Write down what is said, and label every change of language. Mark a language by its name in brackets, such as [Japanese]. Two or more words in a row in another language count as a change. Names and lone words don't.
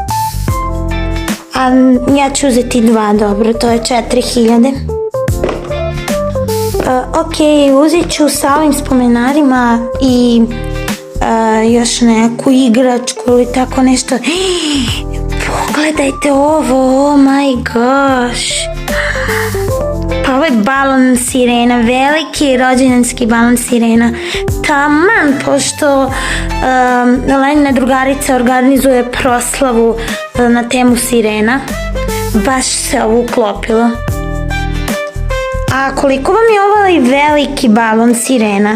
[Bosnian] A ja ću uzeti 2, dobro, to je 4000. Ok, uzet ću sa ovim spomenarima i još neku igračku ili tako nešto. Pogledajte ovo, [English] oh my gosh. [Bosnian] Pa ovo je balon sirena, veliki rođendanski balon sirena. Taman, pošto Lenina drugarica organizuje proslavu na temu sirena, baš se ovo uklopilo. A koliko vam je ovaj veliki balon sirena?